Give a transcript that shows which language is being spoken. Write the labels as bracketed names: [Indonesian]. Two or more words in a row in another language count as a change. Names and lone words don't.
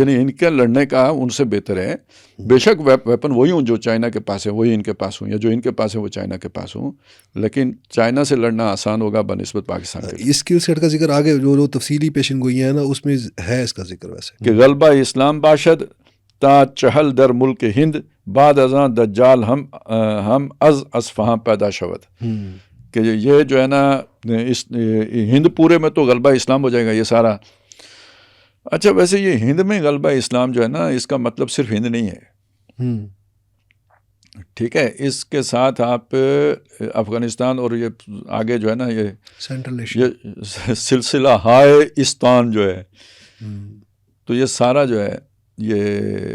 [Urdu] یعنی ان کا لڑنے کا ان سے بہتر ہے. بے شک ویپن وہی ہوں جو چائنا کے پاس ہے وہی ان کے پاس ہوں، یا جو ان کے پاس ہے وہ چائنا کے پاس ہوں، لیکن چائنا سے لڑنا آسان ہوگا بنسبت پاکستان کے. اس [English] skill set [Urdu] کا ذکر آگے جو تفصیلی پیشن گوئی ہے نا اس میں ہے اس کا ذکر ویسے [Persian] کہ غلبہ اسلام باشد تا چہل در ملک ہند بعد ازاں دجال ہم از اصفہاں پیدا شود. [Urdu] کہ یہ جو ہے نا اس ہند پورے میں تو غلبہ اسلام ہو جائے گا یہ سارا. اچھا ویسے یہ ہند میں غلبہ اسلام جو ہے نا اس کا مطلب صرف ہند نہیں ہے، ٹھیک ہے. اس کے ساتھ آپ افغانستان اور یہ آگے جو ہے نا یہ سلسلہ ہائے استان جو ہے، تو یہ سارا جو ہے یہ